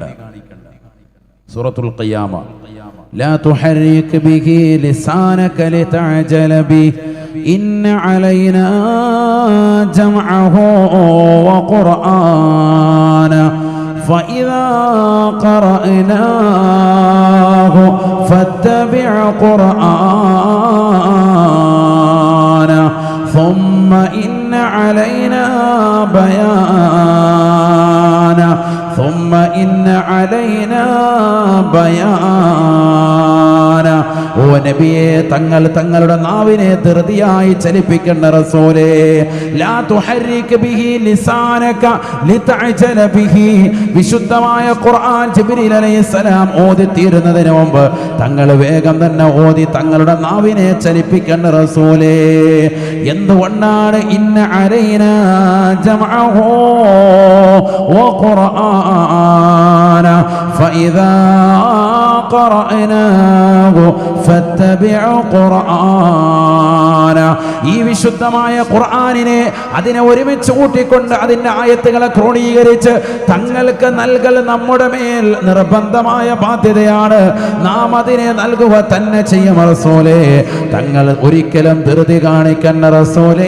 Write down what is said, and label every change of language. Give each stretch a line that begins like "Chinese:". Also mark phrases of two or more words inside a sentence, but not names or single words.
Arabic: സൂറത്തുൽ ഖിയാമ, لا تحرك به لسانك لتعجل به إن علينا جمعه وقرآنه فإذا قرأناه فاتبع قرآنه ثم إن علينا بيانا ثم إن علينا بيانا.
Malayalam: ഓ നബിയെ, തങ്ങൾ തങ്ങളുടെ നാവിനെ ധൃതിയായി ചലിപ്പിക്കേണ്ട റസൂലേ.
Arabic: لا تحرك به لسانك لتعجل به.
Malayalam: വിശുദ്ധമായ ഖുർആൻ ജിബ്രീൽ അലൈഹിസ്സലാം ഓതി തീരുന്നതിന് മുമ്പ് തങ്ങൾ വേഗം തന്നെ ഓതി തങ്ങളുടെ നാവിനെ ചലിപ്പിക്കേണ്ട റസൂലേ. എന്തുകൊണ്ടാണ്?
Arabic: إن علينا جمعه وقرآنه فإذا قرأناه فاتبع قرآنه.
Malayalam: ഈ വിശുദ്ധമായ ഖുർആനിനെ അതിനെ ഒരുമിച്ച് കൂട്ടിക്കൊണ്ട് അതിന്റെ ആയത്തുകളെ ക്രോഡീകരിച്ച് തങ്ങൾക്ക് നൽകൽ നമ്മുടെ മേൽ നിർബന്ധമായ ബാധ്യതയാണ്. നാം അതിനെ നൽകുക തന്നെ ചെയ്യും റസൂലേ. തങ്ങൾ ഒരിക്കലും ധൃതി കാണിക്കണ്ട റസൂലേ.